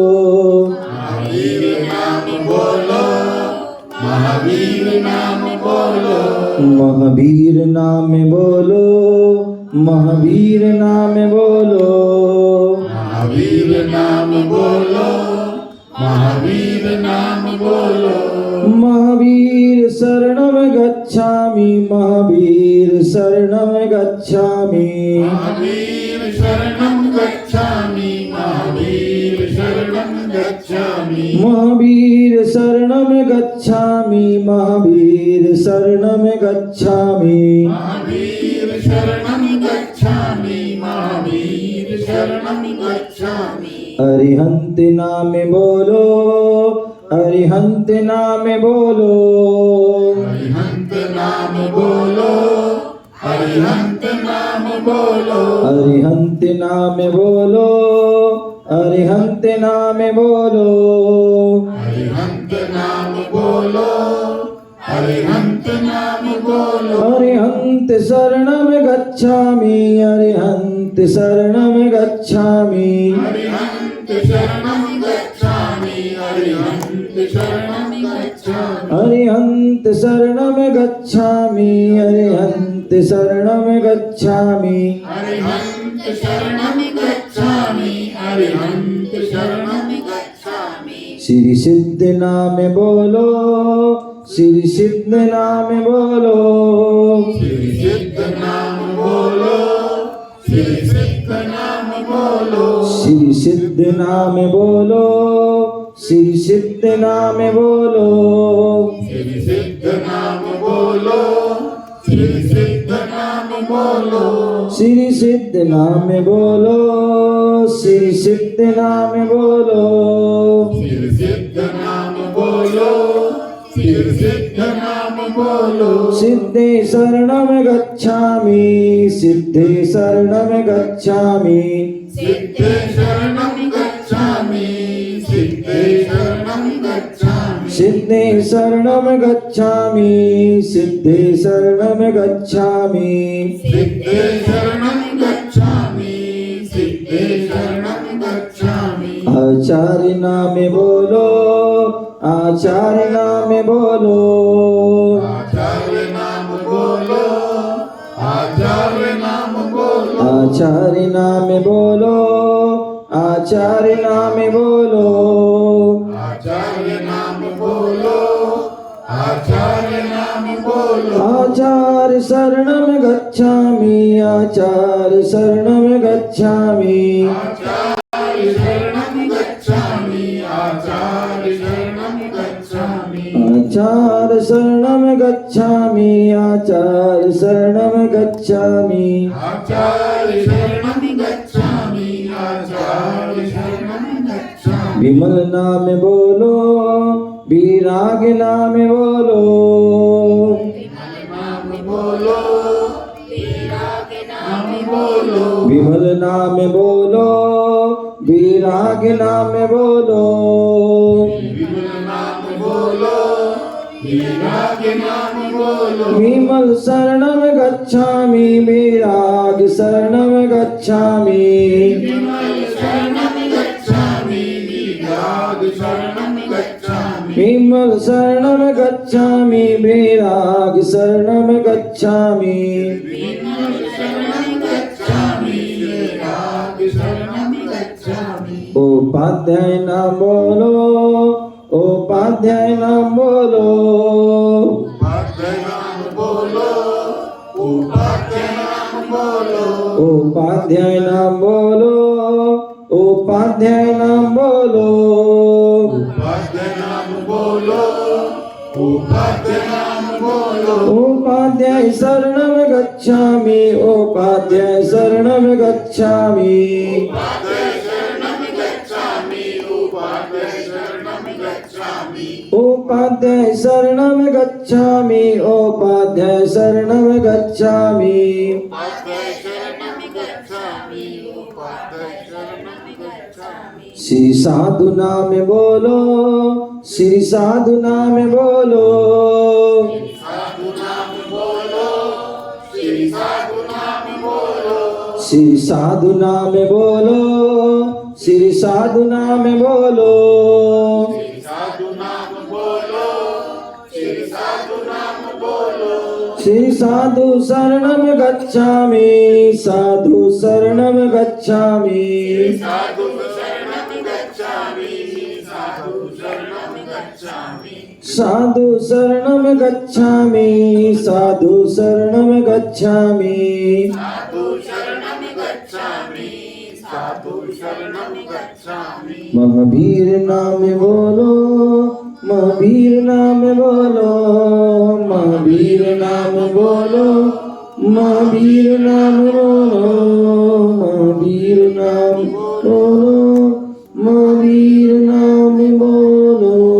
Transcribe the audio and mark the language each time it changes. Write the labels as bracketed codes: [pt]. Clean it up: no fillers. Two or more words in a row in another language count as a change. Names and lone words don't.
[hi] महावीर नाम बोलो, महावीर नाम बोलो, महावीर नाम बोलो, महावीर नाम बोलो, महावीर नाम बोलो, महावीर नाम बोलो। [sa] महावीर शरणम गच्छामि, महावीर शरणम गच्छामि, महावीर शरणं गच्छामि, महावीर शरणं गच्छामि, महावीर शरणम गच्छामि, महावीर शरणम गच्छामि, महावीर शरणं गच्छामि, महावीर शरणं गच्छामि। [hi] अरिहंत नाम बोलो, अरिहंत नाम बोलो, अरिहंत नाम बोलो, अरिहंत नाम बोलो, अरिहंत नाम बोलो, अरिहंत नाम बोलो, अरिहंत नाम बोलो, अरिहंत नाम बोलो। [sa] अरिहंत शरणम गच्छामि, अरिहंत शरणम गच्छामि, अरिहंत शरणं गच्छामि, अरिहंत शरणं गच्छामि, अरिहंत शरणम गच्छामि, अरिहंत शरणम गच्छामि, अरिहंत शरणं गच्छामि, अरिहंत शरणं गच्छामि। [hi] श्री सिद्ध नाम बोलो, श्री सिद्ध नाम बोलो, श्री सिद्ध नाम बोलो, श्री सिद्ध नाम बोलो, श्री सिद्ध नाम बोलो, श्री सिद्ध नाम बोलो, श्री सिद्ध नाम बोलो, श्री सिद्ध नाम बोलो, श्री सिद्ध नाम बोलो, श्री सिद्ध नाम बोलो, श्री सिद्ध नाम बोलो, श्री सिद्ध नाम बोलो, [sa] सिद्धे शरणम गच्छामि, सिद्धे शरणम गच्छामि, सिद्धे शरणं गच्छामि, सिद्धे शरणं गच्छामि, सिद्धे शरणम गच्छामि, सिद्धे शरणम गच्छामि, सिद्धे शरणं गच्छामि, सिद्धे शरणं गच्छामि। [hi] आचार्य नाम बोलो, आचार्य नाम बोलो, आचार्य नाम बोलो, आचार्य नाम बोलो, आचार्य नाम बोलो, आचार्य नाम बोलो, आचार्य नाम बोलो, आचार्य नाम बोलो, [sa] आचार्य शरणम गच्छामि, आचार्य शरणम गच्छामि, आचार्य शरणं गच्छामि, आचार्य शरणं गच्छामि, आचार्य शरणम गच्छामि, आचार्य शरणम गच्छामि, आचार्य शरणं गच्छामि, आचार्य शरणं गच्छामि। [hi] विमल नाम बोलो, विराग नाम बोलो, नाम बोलो, विराग नाम बोलो, विमल नाम बोलो, विराग नाम बोलो, विमल नाम बोलो, विराग नाम बोलो, [sa] विमल शरणम गच्छामि, विराग शरणम गच्छामि, विमल शरणं गच्छामि, विराग शरणं गच्छामि, विमल शरणम गच्छामि, विराग शरणम गच्छामि, विमल शरणं गच्छामि, विराग शरणं गच्छामि [hi] उपाध्याय नाम बोलो, उपाध्याय नाम बोलो, उपाध्याय नाम बोलो उपाध्याय नाम बोलो उपाध्याय नाम बोलो, उपाध्याय नाम बोलो, उपाध्याय नाम बोलो उपाध्याय नाम बोलो [sa] उपाध्याय शरणं गच्छामि, उपाध्याय शरणं गच्छामि, उपाध्याय शरणं गच्छामि उपाध्याय शरणं गच्छामि उपाध्याय शरणं गच्छामि, उपाध्याय शरणं गच्छामि, उपाध्याय शरणं गच्छामि उपाध्याय शरणं गच्छामि [hi] श्री साधु नाम बोलो, श्री साधु नाम बोलो, साधु नाम बोलो श्री साधु नाम बोलो श्री साधु नाम बोलो, श्री साधु नाम बोलो, श्री साधु नाम बोलो श्री साधु नाम बोलो [sa] श्री साधु शरणं गच्छामि, साधु शरणं गच्छामि, साधु शरणं गच्छामि साधु शरणं गच्छामि साधु शरणं गच्छामि, साधु शरणं गच्छामि, साधु शरणं गच्छामि साधु शरणं गच्छामि [hi] महावीर नाम बोलो, महावीर नाम बोलो, महावीर नाम बोलो, महावीर नाम बोलो, महावीर नाम बोलो, महावीर नाम बोलो।